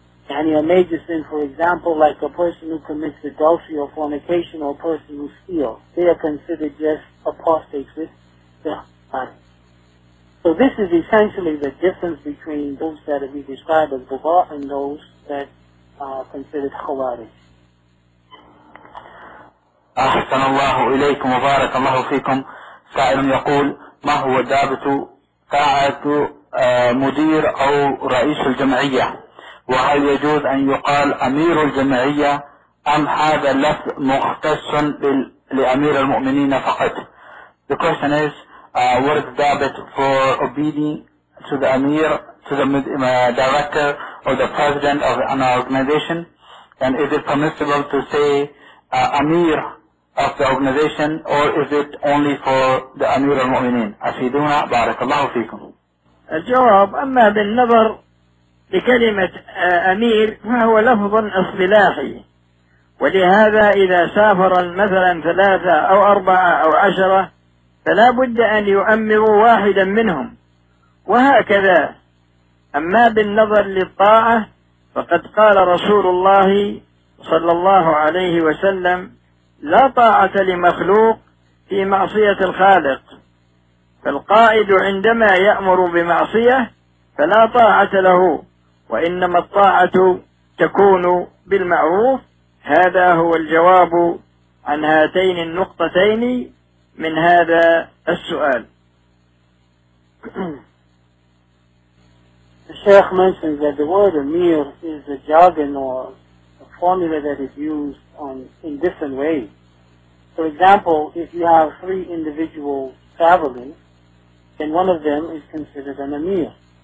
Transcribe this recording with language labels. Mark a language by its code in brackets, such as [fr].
[en] Yani a major sin, for example, like a person who commits adultery or fornication or a person who steals. They are considered just apostates with the Khawarij. So this is essentially the difference between those that we describe as Bubba and those that are considered Khawarij. [ar] أحسن الله إليكم وبارك الله فيكم. سائل يقول: ما هو ضابط طاعة مدير أو رئيس الجمعية؟ وهل يجوز أن يقال أمير الجمعية أم هذا لفظ مختص لأمير المؤمنين فقط؟ [en] The question is, what is ضابط for obeying to the Amir, to the director or the president of an organization? And is it permissible to say Amir of the organization, or is it only for the Amir al-Mu'mineen? [ar] أفيدونا بارك الله فيكم. الجواب: أما بالنظر لكلمة أمير فهو لفظ اصطلاحي، ولهذا إذا سافر مثلا ثلاثة أو أربعة أو عشرة فلا بد أن يؤمروا واحدا منهم وهكذا. أما بالنظر للطاعة فقد قال رسول الله صلى الله عليه وسلم: لا طاعة لمخلوق في معصية الخالق. فالقائد عندما يأمر بمعصية فلا طاعة له، وإنما الطاعة تكون بالمعروف. هذا هو الجواب عن هاتين النقطتين من هذا السؤال. [en] الشيخ mentions that the word Amir is a jargon or a formula that is used in different ways. For example, if you have three individuals traveling, then one of them is considered an Amir.